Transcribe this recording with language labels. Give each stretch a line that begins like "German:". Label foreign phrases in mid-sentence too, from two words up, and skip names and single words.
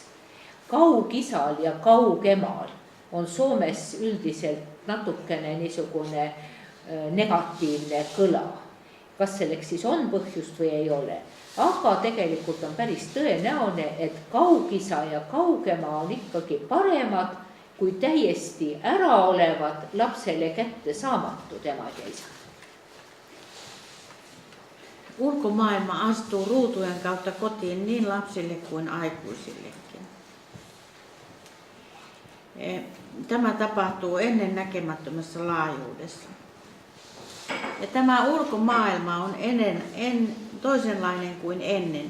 Estonian: Kaugisal ja kaugemal on Soomes üldiselt natukene niisugune negatiivne kõla. Kas selleks siis on põhjust või ei ole? Aga tegelikult on päris tõenäoline, et kaugisa ja kaugemaa on ikkagi paremad kui täiesti ära olevad lapselle kätte saamatud emad ja isad.
Finnish: Ulkomaailma astuu ruutujen kautta kotiin niin lapsille kuin aikuisillekin. Tämä tapahtuu ennen näkemättömässä laajuudessa. Ja tämä ulkomaailma on toisenlainen kuin ennen.